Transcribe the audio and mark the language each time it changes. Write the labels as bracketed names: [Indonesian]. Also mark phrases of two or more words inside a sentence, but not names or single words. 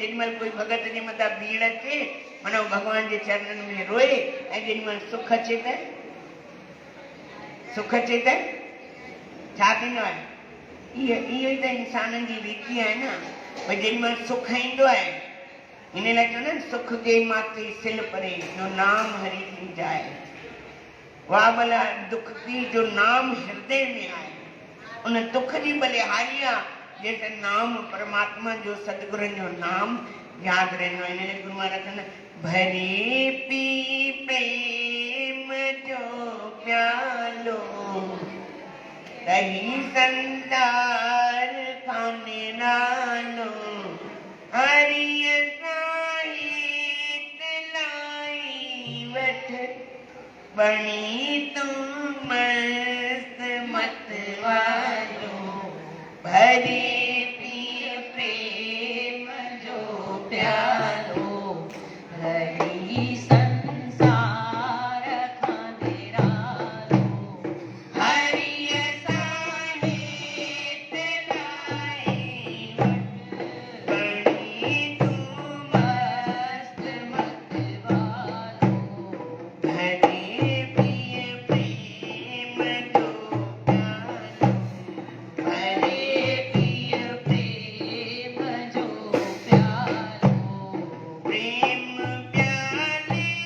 [Sindhi] जेॾीमहिल कोई भॻत जे मथां भीड़ अचे, माना भॻवान जे चरणनि में रोए, ऐं जेॾीमहिल सुख अचे त, सुख अचे त छा थींदो आहे? इहो ई त इंसाननि जी रीति आहे न, भई जेॾीमहिल सुख ईंदो आहे, हिन लाइ चवंदा आहिनि [Hindi] सुख के माथे सिल परे, जो नाम हरि की जाए। [Sindhi] वाह भला दुख की जो नाम हृदय में आहे, उन दुख जी बलिहारी आहे जंहिंसां नाम परमात्मा जो, सतगुरनि जो नाम यादि रहंदो आहे। हिन लाइ गुरू महाराज चवंदा भरे पी प्रेम जो प्यालो, रही संसार खाने नालो, हरिय साहित लाई वठ, बणी तू मस्त मत वालो, भरे पिय प्रेम जो प्यालो, रही संसार खाने नालो, हरिय साहित लाई वठ, बणी तू मस्त मत वालो, भरे पिय प्रेम जो प्यालो, भरे पिय प्रेम जो प्यालो, प्रेम प्याले